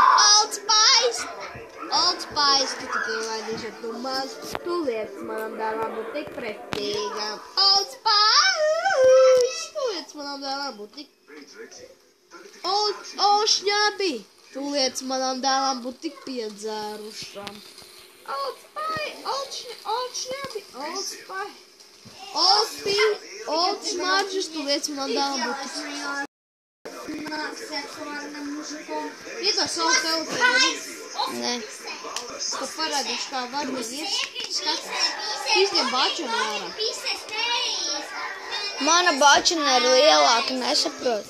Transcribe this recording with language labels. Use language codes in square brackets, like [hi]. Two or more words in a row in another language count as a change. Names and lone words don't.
[lv] Old Spice! Old Spice, tu tikai laidīši tu maz. Tu liec manam dēlam būt tik pretīgam. Old Spice! Tu liec manam dēlam būt tik... O, šņabi! Tu liec manam dēlam būt tik piedzērušam. Old Spice! Old šņabi! Old Spice! Old Smarģis, tu liec manam dēlam būt tik... Iedod savu telefonu. Nē. Ka parādīšu, kā varīgi ir. Skats. Izņem bačanu ārā. Mana bačana ir lielāka, nesaprot.